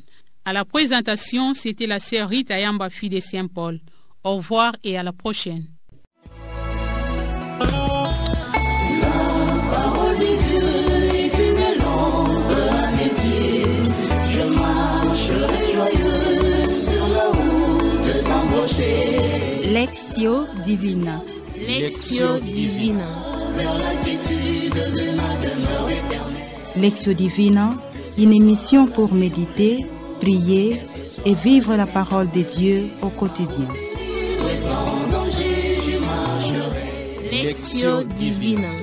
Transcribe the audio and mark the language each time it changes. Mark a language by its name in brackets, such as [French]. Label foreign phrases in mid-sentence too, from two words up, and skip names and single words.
[French] À la présentation, c'était la sœur Rita Yamba, fille de Saint-Paul. Au revoir et à la prochaine. La parole de Dieu est une lampe à mes pieds. Je marcherai joyeux sur la route sans broncher. Lectio Divina. Lectio Divina. Vers la quiétude de ma demeure éternelle. Lectio Divina, une émission pour méditer, prier et vivre la parole de Dieu au quotidien. Sans danger, je marcherai. Lectio Divina.